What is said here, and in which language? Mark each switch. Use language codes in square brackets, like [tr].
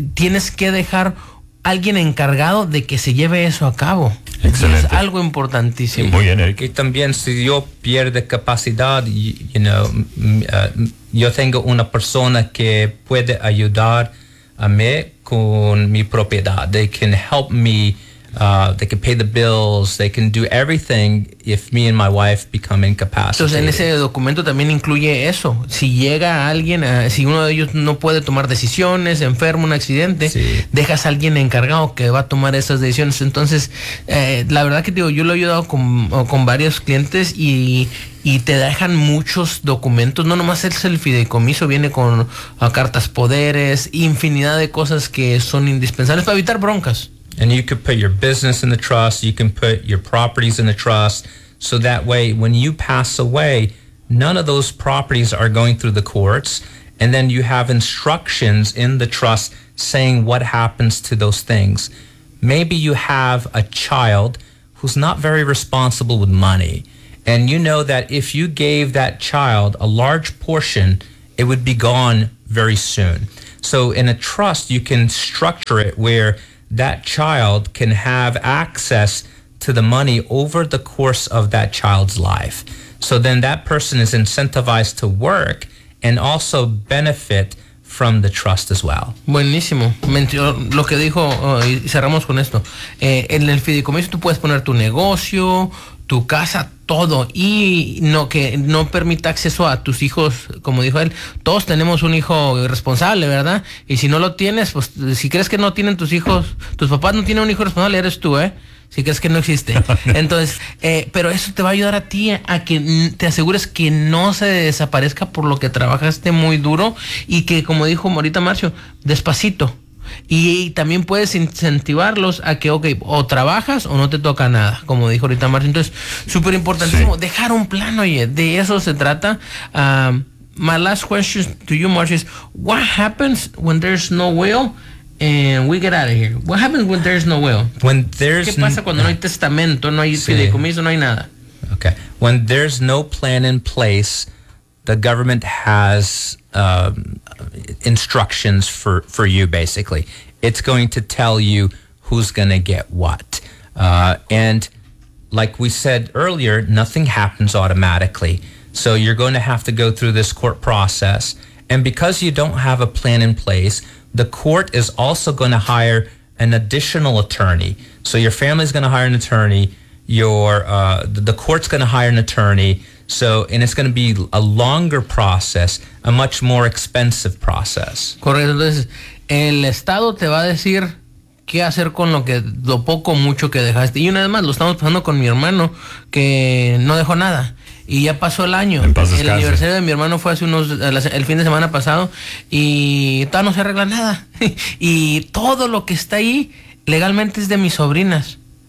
[es] But tienes que dejar alguien encargado de que se lleve eso a cabo. Excelente. Es algo importantísimo. Muy bien, Eric. Y también si yo pierdo capacidad, yo tengo una persona que puede ayudar a mí con mi propiedad. [en] They can help me. They can pay the bills, they can do everything if me and my wife become incapacitated. [es] Entonces, en ese documento también incluye eso. Si llega alguien, si uno de ellos no puede tomar decisiones, enfermo, un accidente, sí, dejas a alguien encargado que va a tomar esas decisiones. Entonces, la verdad que digo, yo lo he ayudado con varios clientes y te dejan muchos documentos. No nomás es el fideicomiso, viene con cartas poderes, infinidad de cosas que son indispensables para evitar broncas. [en] And you could put your business in the trust. You can put your properties in the trust. So that way, when you pass away, none of those properties are going through the courts. And then you have instructions in the trust saying what happens to those things. Maybe you have a child who's not very responsible with money. And you know that if you gave that child a large portion, it would be gone very soon. So in a trust, you can structure it where that child can have access to the money over the course of that child's life. So then that person is incentivized to work and also benefit from the trust as well. [es] Buenísimo. Lo que dijo, y cerramos con esto. En el fideicomiso tú puedes poner tu negocio, tu casa, todo, y no que no permita acceso a tus hijos, como dijo él. Todos tenemos un hijo irresponsable, ¿verdad? Y si no lo tienes, pues si crees que no tienen tus hijos, tus papás no tienen un hijo responsable, eres tú, ¿eh? Si crees que no existe. Entonces, pero eso te va a ayudar a ti a que te asegures que no se desaparezca por lo que trabajaste muy duro y que, como dijo Morita Marcio, despacito. Y también puedes incentivarlos a que, ok, o trabajas o no te toca nada, como dijo ahorita Marcio. Entonces, súper importantísimo, sí. Dejar un plan, oye, de eso se trata. [en] My last question to you, Marcio, is what happens when there's no will and we get out of here? What happens when there's no will? When there's [es] ¿Qué pasa cuando no hay testamento, no hay fideicomiso, no hay nada? Okay. [en] When there's no plan in place, the government has instructions for you, basically. It's going to tell you who's going to get what. And like we said earlier, nothing happens automatically. So you're going to have to go through this court process. And because you don't have a plan in place, the court is also going to hire an additional attorney. So your family's going to hire an attorney. The court's going to hire an attorney. So, and it's going to be a longer process, a much more expensive process. [es] Correcto. Entonces, el Estado te va a decir qué hacer con lo que, lo poco o mucho que dejaste. Y una vez más, lo estamos pasando con mi hermano, que no dejó nada. Y ya pasó el año. El aniversario de mi hermano fue hace el fin de semana pasado. Y todavía no se arregla nada. Y todo lo que está ahí, legalmente, es de mis sobrinas.